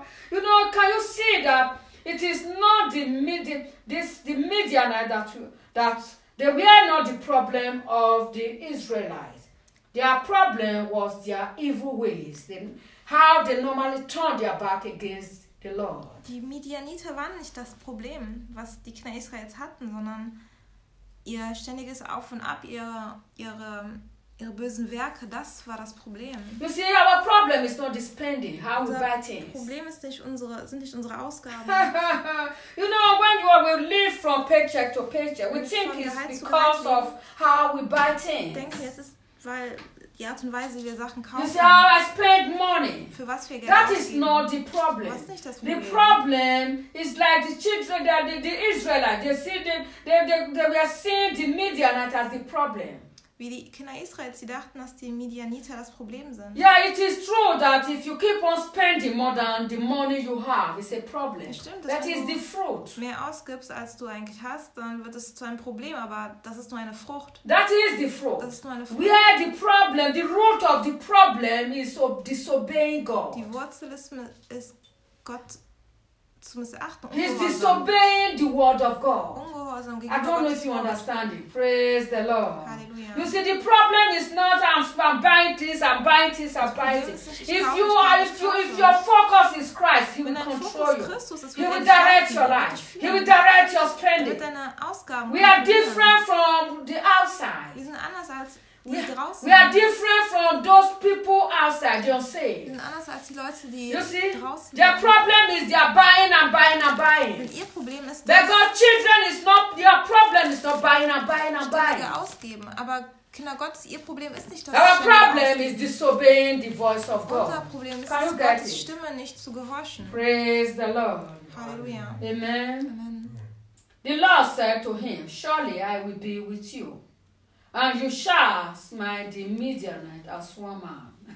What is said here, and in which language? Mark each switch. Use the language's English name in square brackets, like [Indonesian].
[English] You know, can you see that it is not the Midianite that they were not the problem of the Israelites. Their problem was their evil ways, how they normally turned their back against the Lord. [German] Die Midianiter waren nicht das Problem, was die Kinder Israels hatten, sondern ihr ständiges Auf und Ab, ihre bösen Werke, das war das Problem. [English] You see, our problem is not the spending, how we buy things. [German] Das Problem ist nicht unsere Ausgaben. [English] You know, when you are, we live from paycheck to paycheck, we think it's because of how we buy things. [German] Ich denke, es ist, weil die Art und Weise, wie wir Sachen kaufen. [English] You see, how I spend money. [German] Für was wir Geld ausgeben. [English] That is not the problem. [German] Das ist nicht das Problem. [English] The problem is like the children that the Israelites, they see them, they are seeing the Midianite as the problem. [German] Wie die Kinder Israels, sie dachten, dass die Midianiter das Problem sind. [English] Yeah, it is true that if you keep on spending more than the money you have, it's a problem. [German] Ja, stimmt, [English] that is the fruit. [German] Mehr ausgibst, als du eigentlich hast, dann wird es zu einem Problem, aber das ist nur eine Frucht. [English] That is the fruit. [German] Das ist nur eine Frucht. [English] Where the problem, the root of the problem is disobeying God. [German] Die Wurzel ist Gott zu missachten. [English] He's disobeying the word of God. [German] Ungehorsam. [English] I don't know if you understand it. Praise the Lord. [German] Halleluja. [English] You see, the problem is not I'm buying this. If your focus is Christ, he will control you. [German] Christus, [English] he will direct your life. He will direct your spending. We are different from the outside. We are different from those people outside, you see. You see, their problem is they are buying. But God's children is not, their problem is not buying. [German] Kinder Gottes, ihr Problem ist nicht, dass [English] our problem is disobeying the voice of God. [German] Unser Problem ist, dass Gottes Stimme nicht zu gehorchen. [English] Praise the Lord. [German] Halleluja. [English] Amen. [German] Amen. [English] The Lord said to him, surely I will be with you. And you shall smite the Midianite as one man.